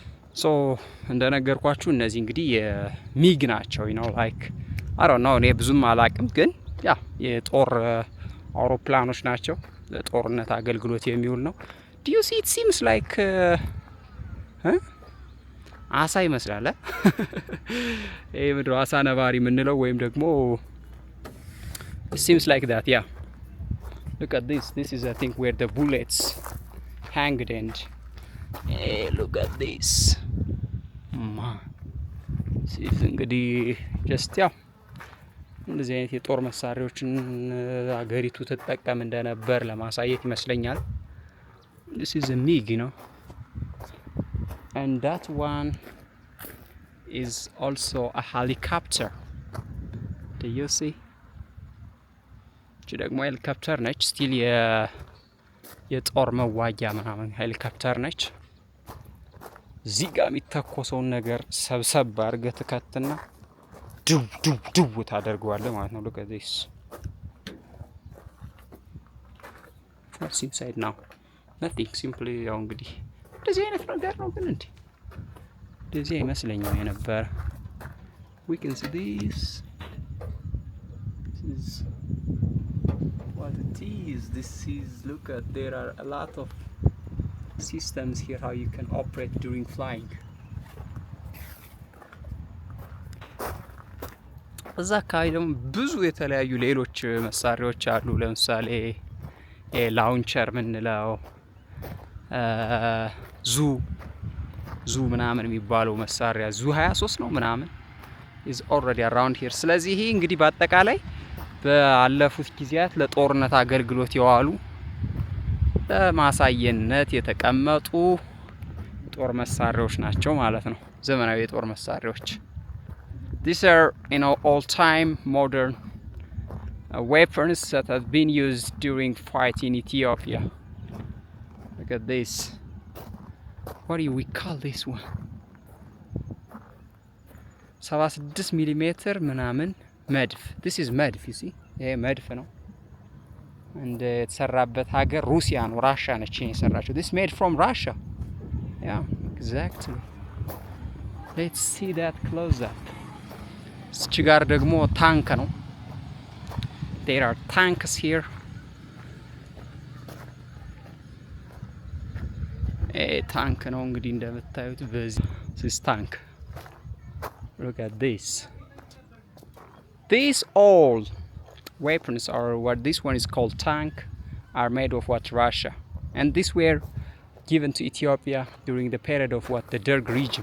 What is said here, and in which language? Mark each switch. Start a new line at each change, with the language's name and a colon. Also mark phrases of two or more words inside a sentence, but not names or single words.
Amharic: ሶ እንደነገርኳችሁ እነዚህ እንግዲህ የሚግ ናቸው። ነው
English: like I don't know
Amharic: እኔ ብዙም አላቅም፣ ግን ያ የጦር አውሮፕላኖች ናቸው። ለጦርነት አገልግሎት የሚውል ነው።
English: do you see it seems like
Amharic: አሳ ይመስላል። ይሄ ምድር አሳ ነባሪ የምንለው ወይም ደግሞ
English: it seems like that, yeah. Look at this. This is I think where the bullets hanged and hey, look at this.
Amharic: ሲፍ እንግዲህ ጀስት ያው እንደዚህ አይነት የጦር መሳሪያዎችን አገሪቱ ትጠቀም እንደነበር ለማሳየት ይመስለኛል።
English: This is a MiG, you know. And that one is also a helicopter. Do you see?
Amharic: ደግሞ ሄሊኮፕተር ነች። ስቲል የጦር መዋጊያ ምናምን ሄሊኮፕተር ነች። እዚህ ጋር የሚተኮሰውን ነገር ሰብሰብ አድርገህ ትከትና ድው ድው ድው ታደርገዋለህ ማለት ነው።
English: look at this. what's inside now? nothing, simply
Amharic: ያው እንግዲህ እንደዚህ አይነት ነገር ነው። ግን እንዴ እንደዚህ አይመስለኝም የነበረ።
English: we can see this is what it is. This is, look at, there are a lot of systems here how you can operate during flying.
Amharic: እዛ አካባቢ ደግሞ ብዙ የተለያዩ ሌሎች መሳሪያዎች አሉ። ለምሳሌ ላውንቸር ምንለው ዙ ምናምን የሚባለው መሳሪያ ዙ 23 ነው ምናምን
English: is already around here።
Amharic: ስለዚህ ይሄ እንግዲህ በአጠቃላይ ባለፉት ጊዜያት ለጦርነት አገልግሎት የዋሉ ለማሳየነት የተቀመጡ ጦር መሳሪያዎች ናቸው ማለት ነው። ዘመናዊ የጦር መሳሪያዎች
English: these are, you know, all time modern weapons that have been used during fight in Ethiopia. Look at this. What do we call this one?
Amharic: 76 ሚሊሜትር ምናምን መድፍ።
English: this is
Amharic: መድፍ
English: you see።
Amharic: ይሄ መድፍ ነው። እንደ የተሰራበት ሀገር ሩሲያ ነው፣ ራሻ ነች የሰራችው።
English: this made from Russia. yeah, exactly. let's see that close up.
Amharic: እዚህ ጋር ደግሞ ታንክ ነው።
English: there are tanks here.
Amharic: ታንክ ነው እንግዲህ እንደምታዩት በዚህ
English: this tank. look at this. These all weapons are what this one is called tank are made of what Russia, and these were given to Ethiopia during the period of what the Derg regime.